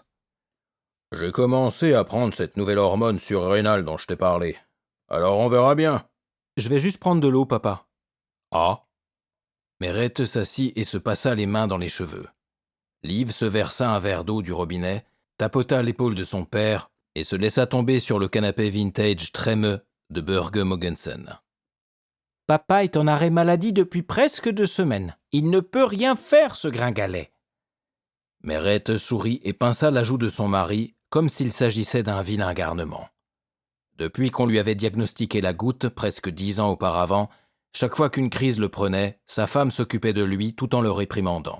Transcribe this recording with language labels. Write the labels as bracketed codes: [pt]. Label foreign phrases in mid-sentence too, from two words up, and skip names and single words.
[fr] « J'ai commencé à prendre cette nouvelle hormone surrénale dont je t'ai parlé. Alors on verra bien. »« Je vais juste prendre de l'eau, papa. »« Ah ?» Merete s'assit et se passa les mains dans les cheveux. Liv se versa un verre d'eau du robinet, tapota l'épaule de son père et se laissa tomber sur le canapé vintage trémeux de Børge Mogensen. « Papa est en arrêt maladie depuis presque 2 semaines. Il ne peut rien faire, ce gringalet. » Merete sourit et pinça la joue de son mari comme s'il s'agissait d'un vilain garnement. Depuis qu'on lui avait diagnostiqué la goutte, presque 10 ans auparavant, chaque fois qu'une crise le prenait, sa femme s'occupait de lui tout en le réprimandant.